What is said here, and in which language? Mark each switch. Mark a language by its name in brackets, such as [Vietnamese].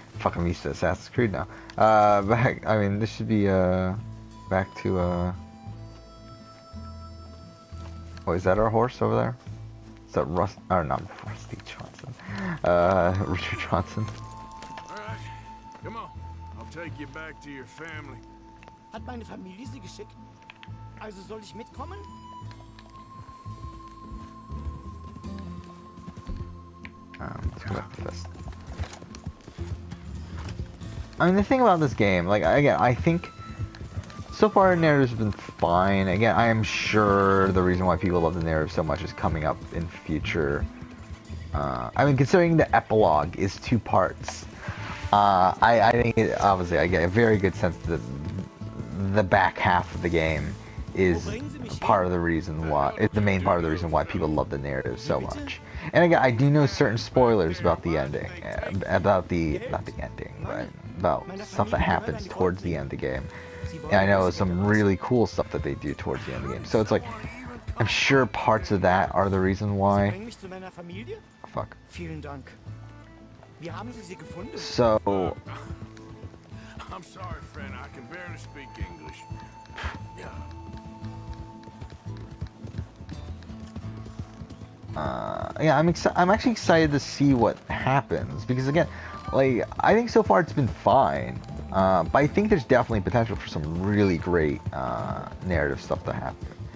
[English] Fuck, I'm used to Assassin's Creed now. I mean, this should be, back to, oh, is that our horse over there? Is that or not Rusty Johnson. Richard Johnson. All right, come on. I'll take you back to your family. [German] Hat meine Familie Sie geschickt? Also soll ich mitkommen? [English] Let's go back to this. I mean, the thing about this game, like, again, I think so far the narrative's been fine. Again, I am sure the reason why people love the narrative so much is coming up in future. I mean, considering the epilogue is 2 parts, I think obviously I get a very good sense that the back half of the game is part of the reason why, it's the main part of the reason why people love the narrative so much. And again, I do know certain spoilers about the ending, not the ending, but about stuff that happens towards the end of the game. And I know some really cool stuff that they do towards the end of the game. So it's like, I'm sure parts of that are the reason [German] Sie [English] why. [German] bringen mich zu meiner Familie? [English] Fuck. [German] Vielen Dank. Wie haben Sie sie gefunden? [English] So, I'm sorry, friend. I can barely speak English. Yeah. yeah, I'm actually excited to see what happens because again, like I think so far it's been fine, but I think there's definitely potential for some really great narrative stuff to happen.